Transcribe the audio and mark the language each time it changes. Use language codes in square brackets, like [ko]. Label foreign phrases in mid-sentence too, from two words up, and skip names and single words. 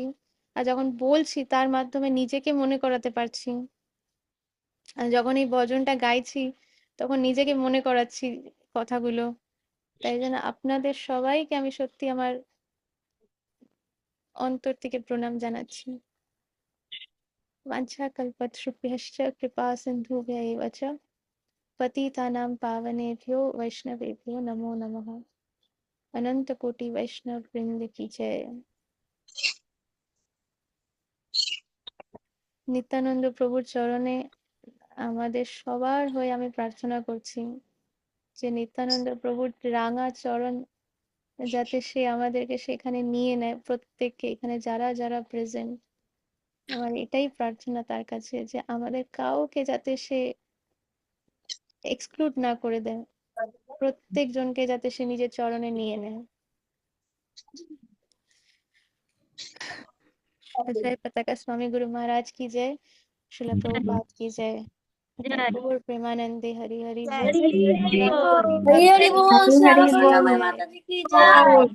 [bn] আর যখন বলছি তার মাধ্যমে নিজেকে মনে করাতে পারছি। আর যখন এই ভজনটা গাইছি তখন নিজেকে মনে করাচ্ছি কথাগুলো। তাই জন্য আপনাদের সবাইকে আমি সত্যি আমার অন্তর থেকে প্রণাম জানাচ্ছি। [sa] वाञ्छाकल्पतरुभ्यश्च कृपा सिन्धुभ्य एव च पतितानां पावनेभ्यो वैष्णवेभ्यो नमो नमः। [hi] अनंत कोटि वैष्णव वृंद की जय। [bn] নিত্যানন্দ প্রভুর চরণে আমাদের সবার হয়ে আমি প্রার্থনা করছি যে নিত্যানন্দ প্রভুর রাঙা চরণ যাতে সে আমাদেরকে সেখানে নিয়ে নেয়, প্রত্যেককে এখানে যারা যারা প্রেজেন্ট। আমার এটাই প্রার্থনা তার কাছে যে আমাদের কাউকে যাতে সে এক্সক্লুড না করে দেয়, প্রত্যেকজনকে যাতে সে নিজের চরণে নিয়ে নেয়। [hi] जय पताका स्वामी गुरु महाराज की जय। श्रील प्रभुपाद की जय। [bn] গৌর প্রেমানন্দে হরি হরি বোল। हरि गंगा बोल। हरि হরি হরি বোল, हरि श्यामा हरि सुंदर बोल। [hi] माता जी की जय।